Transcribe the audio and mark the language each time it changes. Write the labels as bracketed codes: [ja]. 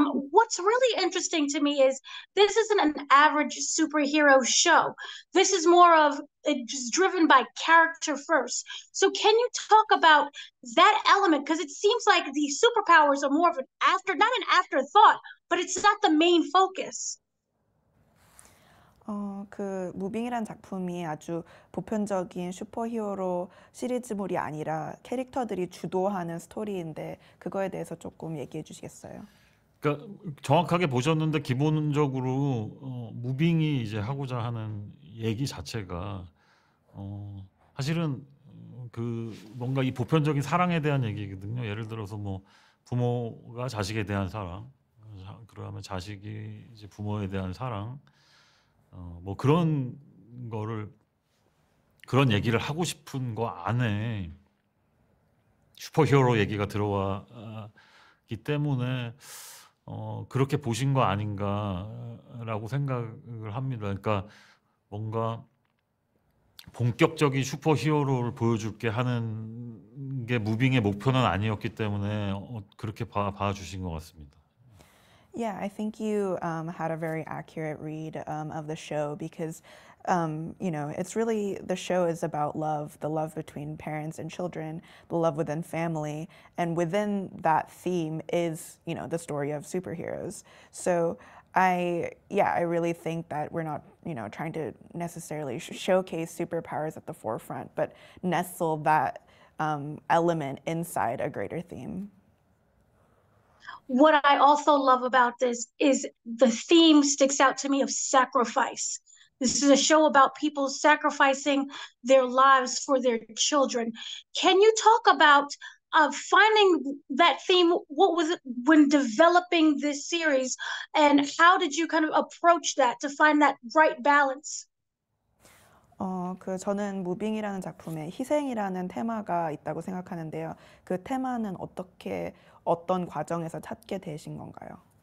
[en] What's really interesting to me is this isn't an average superhero show. This is more of it's driven by character first. So can you talk about that element? Because it seems like the superpowers are more of an after, not an afterthought, but it's not the main focus. [ko] 그 무빙이란 작품이 아주 보편적인 슈퍼히어로 시리즈물이 아니라 캐릭터들이 주도하는 스토리인데 그거에 대해서 조금 얘기해 주시겠어요? 그러니까 정확하게 보셨는데 기본적으로 무빙이 이제 하고자 하는 얘기 자체가 사실은 그 뭔가 이 보편적인 사랑에 대한 얘기거든요. 예를 들어서 뭐 부모가 자식에 대한 사랑, 그러면 자식이 이제 부모에 대한 사랑, 뭐 그런 거를 그런 얘기를 하고 싶은 거 안에 슈퍼히어로 얘기가 들어왔기 때문에 그렇게 보신 거 아닌가라고 생각을 합니다. 그러니까 뭔가 본격적인 슈퍼히어로를 보여줄게 하는 게 무빙의 목표는 아니었기 때문에 그렇게 봐주신 것 같습니다. [en] Yeah, I think you had a very accurate read of the show because, you know, it's really, the show is about love, the love between parents and children, the love within family. And within that theme is, you know, the story of superheroes. So I really think that we're not, you know, trying to necessarily showcase superpowers at the forefront, but nestle that element inside a greater theme. What I also love about this is the theme sticks out to me of sacrifice. This is a show about people sacrificing their lives for their children. Can you talk about finding that theme? What was it when developing this series, and how did you kind of approach that to find that right balance? [ko] 저는 무빙이라는 작품에 희생이라는 테마가 있다고 생각하는데요. 그 테마는 어떤 과정에서 찾게 되신 건가요?